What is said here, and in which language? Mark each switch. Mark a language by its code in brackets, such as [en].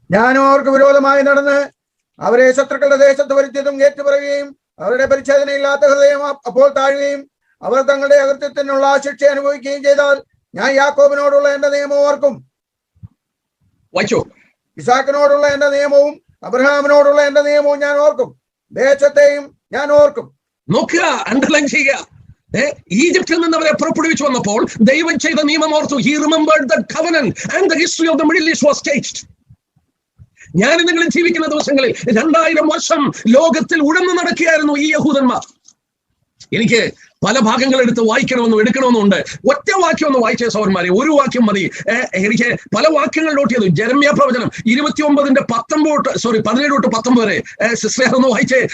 [ml] ഞാൻ അവർക്ക് വിരോധമായി നടന്ന് അവരെ ശത്രുക്കളുടെ ദേശത്ത് വരുത്തിയതും ഏറ്റുപറയുകയും അവരുടെ പരിച്ഛേദനയില്ലാത്ത ഹൃദയം അപ്പോൾ താഴുകയും അവർ തങ്ങളുടെ അകൃത്യത്തിനുള്ള ശിക്ഷ അനുഭവിക്കുകയും ചെയ്താൽ ഞാൻ യാക്കോബിനോടുള്ള എന്റെ നിയമം ഓർക്കും. വായിച്ചോ. ഇസാക്കിനോടുള്ള എന്റെ നിയമവും അബ്രഹാമിനോടുള്ള എന്റെ നിയമവും ഞാൻ ഓർക്കും, ദേശത്തെയും ഞാൻ ഓർക്കും. നോക്കുക, അണ്ടർലൈൻ ചെയ്യുക. ഈജിപ്തിൽ നിന്ന് അവരെ പുറപ്പെടുവിച്ചു വന്നപ്പോൾ ദൈവം ചെയ്ത നിയമം ഓർത്തു. [en] He remembered the covenant and the history of the Middle East was changed. [ml] ഞാൻ നിങ്ങൾ ജീവിക്കുന്ന ദിവസങ്ങളിൽ 2000 വർഷം ലോകത്തിൽ ഉഴന്നു നടക്കുകയായിരുന്നു ഈ യഹൂദന്മാർ. എനിക്ക് പല ഭാഗങ്ങൾ എടുത്ത് എടുക്കണമെന്നുണ്ട്. ഒറ്റ വാക്യം ഒന്ന് വായിച്ച സഹോദരന്മാരെ, ഒരു വാക്യം മതി. എനിക്ക് പല വാക്യങ്ങൾ നോട്ട് ചെയ്തു. ജെരമ്യ പ്രവചനം 17 തൊട്ട് 19 വരെ. സിസ്റ്റർ ഒന്ന് വായിച്ചേ.